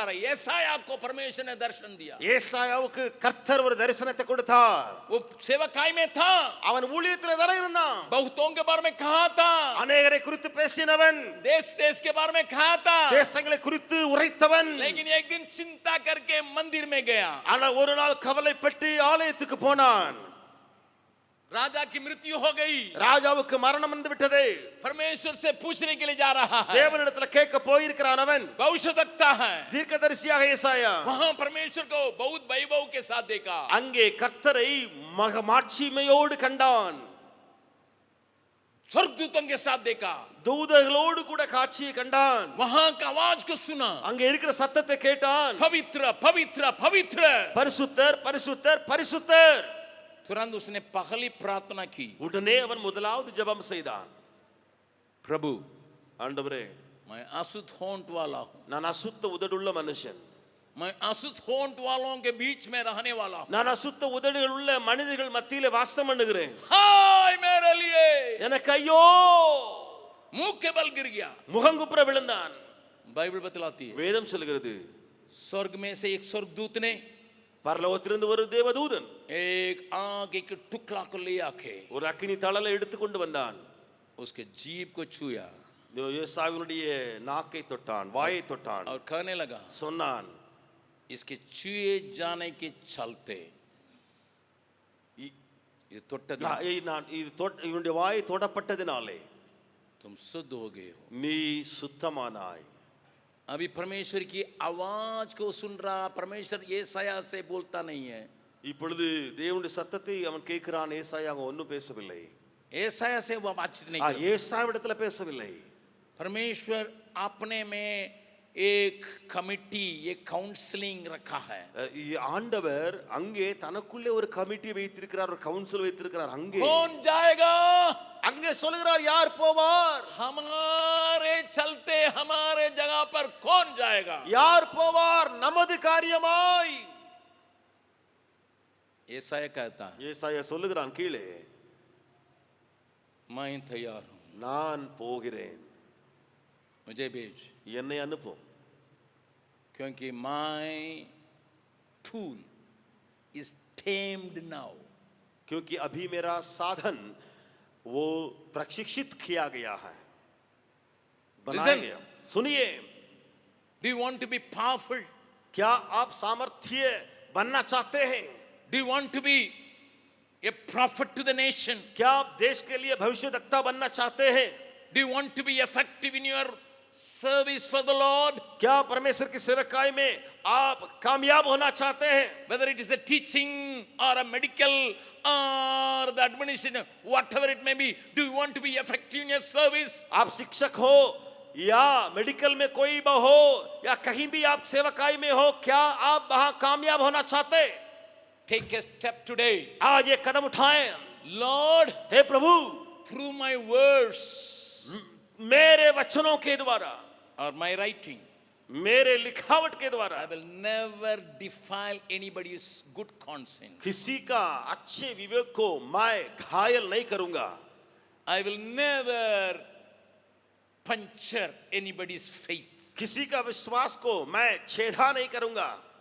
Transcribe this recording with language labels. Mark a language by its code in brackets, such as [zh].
[hi] ஏசாயா को परमेश्वर ने दर्शन दिया. [ta] ஏசாயாவுக்கு கர்த்தர் ஒரு தரிசனத்தை கொடுத்தார். [hi] वो सेवकाई में था, [ta] அவன் ஊழியத்துல தான இருந்தான். [hi] बहुतों के बारे में कहा था, [ta] अनेகரை குறித்து பேசினவன், [hi] देश के बारे में कहा था, [ta] தேசங்களை குறித்து உரைத்தவன். [hi] लेकिन एक दिन चिंता करके मंदिर में गया. [ta] ஆனா ஒரு நாள் கவலைப்பட்டு ஆலயத்துக்கு போனான். [hi] राजा की मृत्यु हो गई. [ta] ராஜாவுக்கு மரணம் வந்து விட்டது. [hi] परमेश्वर से पूछने के लिए जा रहा है. [ta] தேவனிடத்துல கேட்க போயிருக்கிறான் அவன். [hi] भविष्यवक्ता है. [ta] தீர்க்கதரிசியாக ஏசாயா [hi] वहां परमेश्वर को बहुत वैभव के साथ देखा. [ta] அங்கே கர்த்தரை மாட்சிமையோடு கண்டான். [hi] स्वर्गदूतों के साथ देखा, [ta] தூதர்களோடு கூட காட்சியை கண்டான். [hi] वहां का आवाज को सुना, [ta] அங்க இருக்கிற சத்தத்தை கேட்டான். [hi] पवित्र पवित्र पवित्र। [ta] பரிசுத்தர் பரிசுத்தர் பரிசுத்தர். [hi] तुरंत उसने पहली प्रार्थना की, [ta] உடனே அவன் முதலாவது ஜெபம் செய்தான். [hi] प्रभु [ta] ஆண்டவரே, [hi] मैं अशुद्ध होंठ वाला हूं, [ta] நான் அசுத்த உதடுள்ள மனுஷன். [hi] मैं अशुद्ध होंठ वालों के बीच में रहने वाला हूं। [ta] நான் அசுத்த உதடுகள் உள்ள மனிதர்கள் மத்தியிலே வாசம் பண்ணுகிறேன். [hi] हाय मेरे लिए, [ta] எனக்கு ஐயோ, [hi] मुंह के बल गिर गया। [ta] முகங்குப்புற விழுந்தான். [hi] बाइबल बतलाती है, [ta] வேதம் சொல்கிறது, [hi] स्वर्ग में से एक स्वर्गदूत ने [ta] பரலோகத்திலிருந்து ஒரு தேவதூதன் [hi] एक आग एक टुकड़ा को ले आके [ta] ஒரு அக்கினி தழலை எடுத்து கொண்டு வந்தான். [hi] उसके जीभ को छुआ [ta] ஏசாவினுடைய நாக்கை தொட்டான், வாயை தொட்டான். [hi] और कहने लगा, [ta] சொன்னான், [hi] इसके छुए जाने के चलते ये [ta] தொட்டது நான் இவனுடைய வாயை தொடப்பட்டதினாலே [hi] तुम शुद्ध हो गए हो। [ta] நீ சுத்தமானாய். [hi] अभी परमेश्वर की आवाज को सुन रहा, परमेश्वर येसाया से बोलता नहीं है। [ta] இப்பொழுது தேவனுடைய சத்தத்தை அவன் கேட்கிறான். ஏசாயா ஒன்னும் பேசவில்லை. [hi] येसाया से वो बातचीत नहीं कर, [ta] ஏசாவிடத்துல பேசவில்லை. [hi] परमेश्वर अपने में एक कमिटी, एक काउंसलिंग रखा है। [ta] ஆண்டவர் அங்கே தனக்குள்ளே ஒரு கமிட்டி வைத்திருக்கிறார், ஒரு கவுன்சில் வைத்திருக்கிறார். அங்கே [hi] कौन जाएगा? [ta] அங்கே சொல்கிறார், யார் போவார்? [hi] हमारे चलते हमारे जगह पर कौन जाएगा? [ta] யார் போவார் நமது காரியமாய்? [hi] येसाया कहता है, [ta] ஏசாயா சொல்லுகிறான், கீழே [hi] मैं तैयार हूं, [ta] நான் போகிறேன், [hi] मुझे भेज, [ta] என்னை அனுப்பும். [hi] क्योंकि [en] my tool is tamed now. [hi] क्योंकि अभी मेरा साधन वो प्रशिक्षित किया गया है, बनाया [en] Listen. [hi] गया. सुनिए, [en] Do you want to be powerful? [hi] क्या आप सामर्थ्य बनना चाहते हैं? [en] Do you want to be a prophet to the nation? [hi] क्या आप देश के लिए भविष्यवक्ता बनना चाहते हैं? [en] Do you want to be effective in your service for the Lord? [hi] क्या परमेश्वर की सेवकाई में आप कामयाब होना चाहते हैं? [en] Whether it is a teaching or a medical or the administration, whatever it may be, do you want to be effective in your service? [hi] आप शिक्षक हो या मेडिकल में कोई भी हो या कहीं भी आप सेवकाई में हो, क्या आप वहां कामयाब होना चाहते हैं? [en] Take a step today. [hi] आज एक कदम उठाएं. [en] Lord, [hi] hey Prabhu, [en] through my words [hi] मेरे वचनों के द्वारा [en] or my writing, [hi] मेरे लिखावट के द्वारा [en] I will never defile anybody's good conscience. [hi] किसी का अच्छे विवेक को मैं घायल नहीं करूंगा. [en] I will never puncture anybody's faith. [hi] किसी का विश्वास को मैं छेदा नहीं करूंगा.